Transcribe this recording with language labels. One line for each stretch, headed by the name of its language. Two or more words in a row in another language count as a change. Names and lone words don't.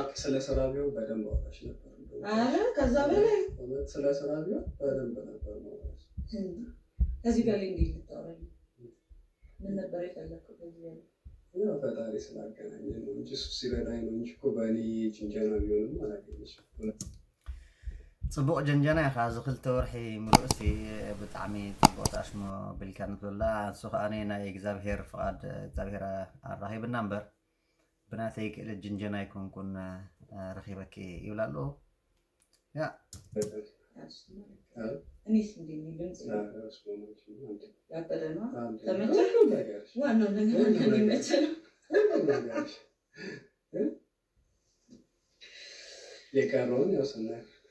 Amharic: ስለ ስራ ቢሆን በደንብ አወራሽ ነበር። አረ ከዛ በላይ ስለ ስራ ቢሆን በደንብ ነበር ማውራሽ። ከዚህ በላይ እንዴት ልታወራኝ? ምን ነበር የፈለከው? ከዚህ በላይ ያው ፈጣሪ ስላገናኘን ነው እንጂ እሱ ሲረዳኝ ነው እንጂ እኮ በእኔ ጅንጀና ቢሆንም አላገኘሽም።
Tigrinya: ፅቡቅ ጀንጀና ኢኻ እዚ 2 ወርሒ ምሉእሲ ብጣዕሚ ፅቡቅ ተኣሽሞ ብልካ ንትብላ ንሱ ከዓኒ ናይ እግዚኣብሄር ፍቓድ እግዚኣብሄር ኣራኺብና እምበር ብናተይ ክእለት ጅንጀና ይኮንኩን ረኺበኪ ይብላ ኣለዎ። ያ
Amharic: እኔስ እንዴት ነው? ድምፅ ያበደ ነው። ተመቸህ? ዋናው ነገር እንደሚመቸህ ነው። የቀረውን ያው ስናይ